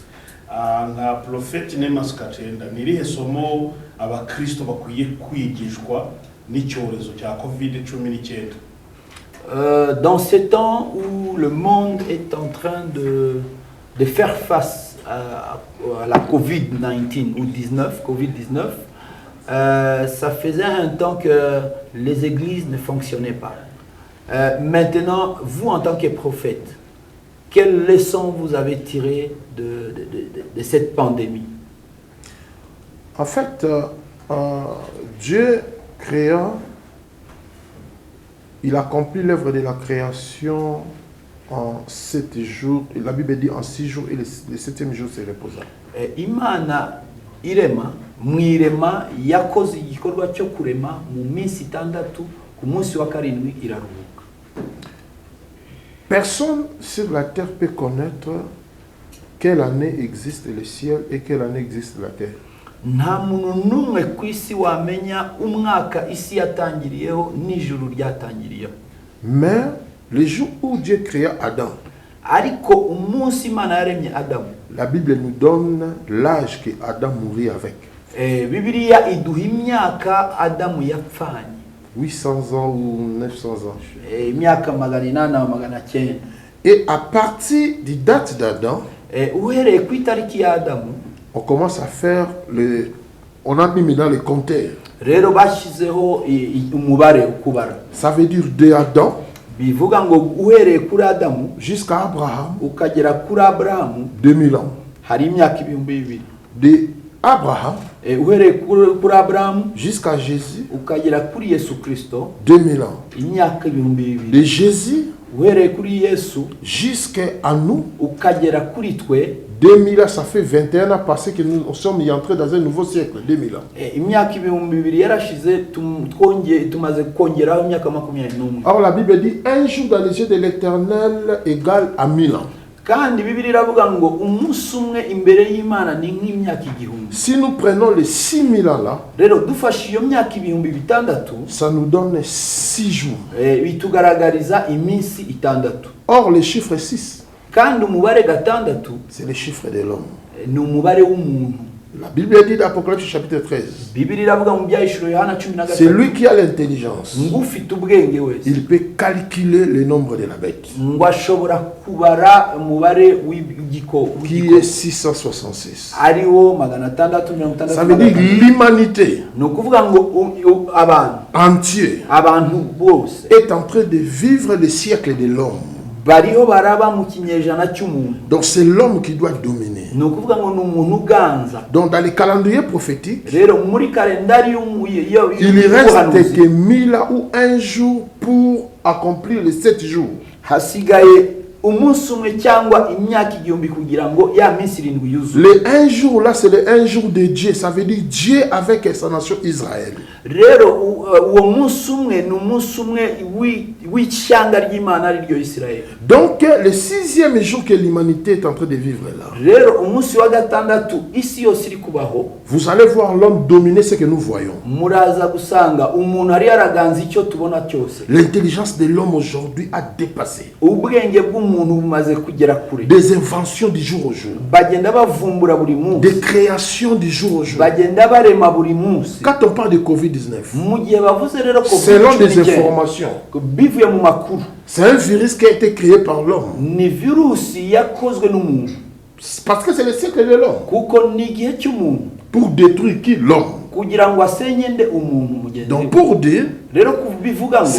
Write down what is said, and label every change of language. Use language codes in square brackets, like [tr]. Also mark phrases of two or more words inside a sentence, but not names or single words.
[rw] Nka Prophet Nemas Katenda, ni irihe somo abakristo bakwiye kwigishwa n'icyorezo cya COVID-19? [fr] Dans ces temps où le monde est en train de faire face à la COVID-19 ou COVID-19, ça faisait un temps que les églises ne fonctionnaient pas. Maintenant, vous en tant que prophète, quelles leçons vous avez tirées de cette pandémie? En fait, Dieu créa il accomplit l'œuvre de la création en 7 jours. La Bible dit en 6 jours et le 7e jour c'est reposant. [rw] Imana irema mu irema yakoze igikorwa cyo kurema mu minsi 6 ku munsi wa 7 iraruhuka. [fr] Personne sur la terre peut connaître quelle année existe le ciel et quelle année existe la terre. [rw] Nta muntu numwe ku isi wamenya umwaka isi yatangiriyeho n'ijuru ryatangiriyeho. [fr] Mais le jour où Dieu créa Adam, [rw] ariko umunsi Imana yaremye Adamu, [fr] la Bible nous donne l'âge que Adam mourit avec. [rw] Bibiliya iduha imyaka Adamu yapfanye. [fr] 800 ans ou 900 ans. [rw] Imyaka 800. [fr] Et à partir du date d'Adam, [rw] uhereye ku itariki ya Adamu, [fr] on commence à faire on a mis maintenant les compteurs. [rw] Rero bashizeho umubare ukubara. [fr] Ça veut dire de Adam [rw] bivuga ngo uhereye kuri Adamu [fr] jusqu'à Abraham, [rw] ukagera kuri Abrahamu [fr] 2000 ans. [rw] Hari imyaka 2000. [fr] De Abraham [rw] uhereye kuri Abrahamu [fr] jusqu'à Jésus, [rw] ukagera kuri Yesu Kristo [fr] 2000 ans. [rw] Imyaka 2000. [fr] De Jésus [rw] uhereye kuri Yesu [fr] jusqu'à nous, [rw] ukagera kuri twe [fr] 2000 ans, ça fait 21 ans passé que nous sommes entrés dans un nouveau siècle, 2000 ans. [rw] Imyaka 2000 yarashize tumaze kongeraho imyaka 21. [fr] Or la Bible dit un jour dans les yeux de l'Éternel égale à 1000 ans. [rw] Kandi Bibiliya iravuga ngo umunsi umwe imbere y'Imana ni nk'imyaka 1000. [fr] Si nous prenons les 6000 ans là, [rw] rero dufashe iyo myaka 6,000, [fr] ça nous donne 6 jours. [rw] Bitugaragariza iminsi 6. [fr] Or le chiffre 6, [rw] kandi umubare 6 [fr] c'est le chiffre de l'homme. [rw] ni umubare w'umuntu. [fr] La Bible dit dans Apocalypse chapitre 13, [rw] Bibiliya iravuga mu byahishuro Yohana 13, [fr] c'est lui qui a l'intelligence. [rw] ngufite ubwenge wese [fr] Il peut calculer le nombre de la bête, [rw] ngo ashobora kubara umubare w'igiko [fr] qui est 666. [rw] ariwo 666. [fr] Ça veut dire l'humanité [rw] ni ukuvuga ngo [fr] entière [rw] abantu bose [fr] est en train de vivre le siècle de l'homme. [rw] bariho baraba mu kinyejana cy'umuntu. [fr] Donc c'est l'homme qui doit dominer. [rw] ni ukuvuga ngo ni umuntu uganza. [fr] Donc dans les calendriers prophétiques, [rw] rero muri kalendari [fr] il reste que 1000 ans ou un jour pour accomplir les 7 jours. [rw] hasigaye umunsi umwe cyangwa imyaka 1000 kugira ngo ya minsi 7 yuzuye. [fr] Le un jour là, c'est le un jour de Dieu. Ça veut dire Dieu avec sa nation Israël. [rw] rero uwo munsi umwe ni umunsi umwe w'ishyanga ry'Imana ari ryo Israel. [fr] Donc le 6e jour que l'humanité est en train de vivre là, [rw] rero umunsi wa 6 isi yose iri kubaho, [fr] vous allez voir l'homme dominer ce que nous voyons. [rw] muraza gusanga umuntu ari yaraganza icyo tubona cyose. [fr] L'intelligence de l'homme aujourd'hui a dépassé. [rw] ubwenge bw'umuntu bumaze kugera kure. [fr] Des inventions du jour au jour, [rw] bagenda bavumbura buri munsi. [fr] des créations du jour au jour. [rw] bagenda barema buri munsi. [fr] Quand on parle de Covid-19, [rw] mu gihe bavuze rero ko [fr] selon des informations, [rw] bivuye mu makuru, [fr] c'est un virus qui a été créé par l'homme. [rw] ni virusi yakozwe n'umuntu. [fr] Parce que c'est le siècle de l'homme. [rw] kuko ni igihe cy'umuntu. [fr] Pour détruire qui? L'homme. [rw] kugira ngo asenye nde umuntu mugenzi. [fr] Donc pour dire, [rw] rero kubivuga ngo